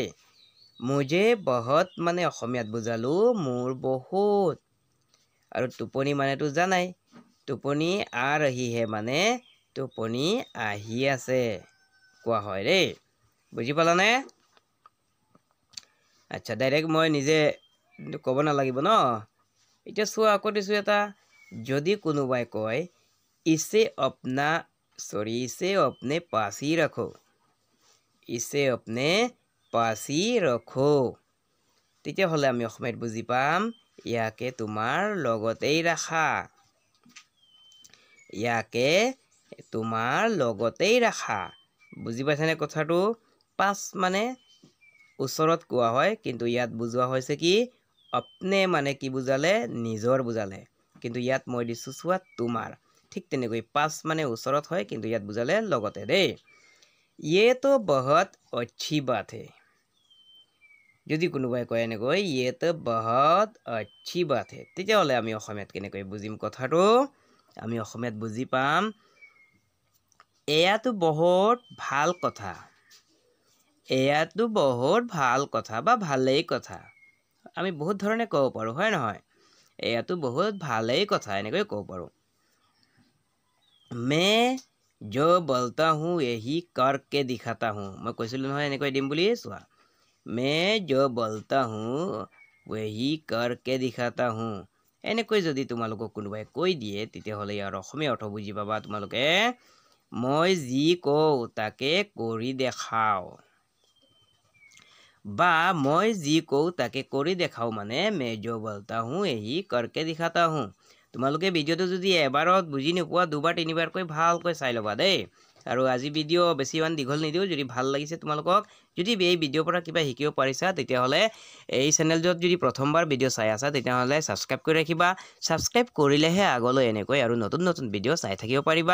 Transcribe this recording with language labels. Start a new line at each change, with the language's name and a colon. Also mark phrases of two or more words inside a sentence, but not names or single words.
Hindi: मुझे बहुत
Assamese: মানে অসমীয়াত বুজালো মোৰ বহুত, আৰু টোপনি মানেতো জানাই, টোপনি
Hindi: आ रही है
Assamese: মানে টোপনি আহি আছে কোৱা হয় দেই। বুজি পালানে? আচ্ছা, ডাইৰেক্ট মই নিজে ক'ব নালাগিব ন। এতিয়া চোৱা আকৌ দিছোঁ এটা, যদি কোনোবাই কয়
Hindi: ইছে अपने पास ही रखो, इसे अपने पास ही रखो,
Assamese: তেতিয়াহ'লে আমি অসমীয়াত বুজি পাম ইয়াকে তোমাৰ লগতেই ৰাখা। ইয়াকে তোমাৰ লগতেই ৰাখা। বুজি পাইছানে কথাটো? পাছ মানে ওচৰত কোৱা হয়, কিন্তু ইয়াত বুজোৱা হৈছে কি अपने মানে কি বুজালে নিজৰ বুজালে, কিন্তু ইয়াত মই দিছো চোৱা তোমাৰ। ঠিক তেনেকৈ পাছ মানে ওচৰত হয়, কিন্তু ইয়াত বুজালে লগতে দেই।
Hindi: ये तो बहुत अच्छी बात है।
Assamese: যদি কোনোবাই কয় এনেকৈ
Hindi: ये तो बहुत अच्छी बात है,
Assamese: তেতিয়াহ'লে আমি অসমীয়াত কেনেকৈ বুজিম কথাটো? আমি অসমীয়াত বুজি পাম এয়াতো বহুত ভাল কথা। এয়াতো বহুত ভাল কথা বা ভালেই কথা। আমি বহুত ধৰণে ক'ব পাৰোঁ, হয় নহয়? এয়াতো বহুত ভালেই কথা এনেকৈ ক'ব পাৰোঁ।
Hindi: मैं जो बोलता हूँ यही करके दिखाता हूँ।
Assamese: मैं কৈছিলোঁ নহয় এনেকৈ দিম বুলি, চোৱা।
Hindi: मैं जो बोलता हूँ वही करके दिखाता हूँ।
Assamese: এনেকৈ যদি তোমালোকক কোনোবাই কৈ দিয়ে তেতিয়াহ'লে ইয়াৰ অসমীয়া অৰ্থ বুজি পাবা তোমালোকে মই যি কওঁ তাকে কৰি দেখাও। বা মই যি কওঁ তাকে কৰি দেখাও মানে
Hindi: मैं जो बोलता हूँ यही करके दिखाता हूँ।
Assamese: তোমালোকে ভিডিঅ'টো যদি এবাৰত বুজি নোপোৱা দুবাৰ তিনিবাৰকৈ ভালকৈ চাই ল'বা দেই। আৰু আজি ভিডিঅ' বেছি ইমান দীঘল নিদিওঁ। যদি ভাল লাগিছে তোমালোকক, যদি এই ভিডিঅ'ৰ পৰা কিবা শিকিব পাৰিছা তেতিয়াহ'লে এই চেনেলটোত যদি প্ৰথমবাৰ ভিডিঅ' চাই আছা তেতিয়াহ'লে ছাবস্ক্ৰাইব কৰি ৰাখিবা। ছাবস্ক্ৰাইব কৰিলেহে আগলৈ এনেকৈ আৰু নতুন নতুন ভিডিঅ' চাই থাকিব পাৰিবা।